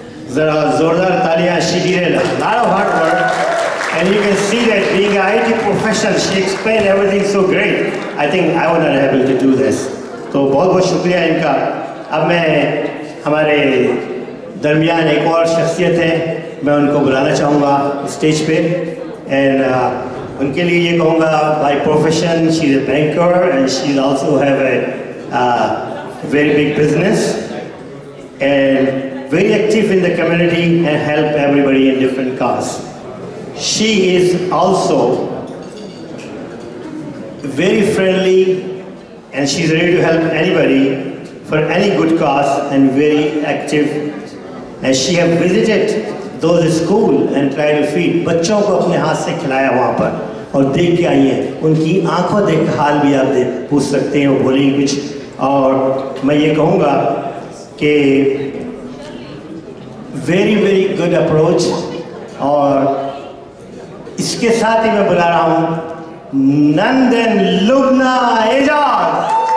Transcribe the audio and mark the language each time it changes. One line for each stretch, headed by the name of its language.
English: Zara Zordar Talia, she did a lot of hard work, and you can see that being an IT professional, she explained everything so great. I think I was not able to do this.
Hindi: तो बहुत बहुत शुक्रिया इनका। अब मैं हमारे दरमियान एक और शख्सियत है, मैं उनको बुलाना चाहूँगा स्टेज पे।
English: and
Hindi: उनके लिए ये कहूँगा,
English: By profession she is a banker and she also have a very big business and very active in the community and help everybody in different causes. She is also very friendly and she's ready to help anybody for any good cause and very active. And she have visited those schools and tried to feed.
Hindi: बच्चों को अपने हाथ से खिलाया वहाँ पर और देख के आई हैं। उनकी आंखों देख हाल भी आप पूछ सकते हैं, वो बोलेंगे कुछ। और मैं ये कहूँगा कि
English: very good approach।
Hindi: और इसके साथ ही मैं बुला रहा हूँ नंदन लुबना एजाज।